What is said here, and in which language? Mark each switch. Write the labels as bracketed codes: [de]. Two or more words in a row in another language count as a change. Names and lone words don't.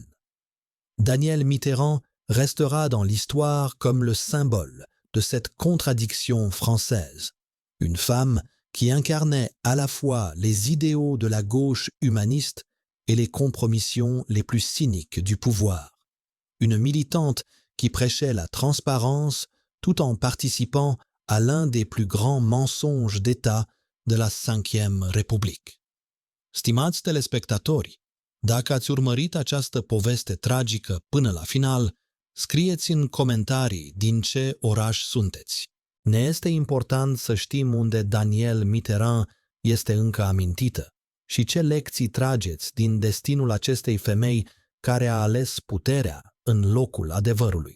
[fr] Danielle Mitterrand restera dans l'histoire comme le symbole de cette contradiction française, une femme qui incarnait à la fois les idéaux de la gauche humaniste et les compromissions les plus cyniques du pouvoir, une militante qui prêchait la transparence tout en participant à l'un des plus grands mensonges d'État de la Cinquième République. [ro] Stimați telespectatori, dacă ați urmărit această poveste tragică până la final, scrieți în comentarii din ce oraș sunteți. Ne este important să știm unde Danielle Mitterrand este încă amintită și ce lecții trageți din destinul acestei femei care a ales puterea în locul adevărului.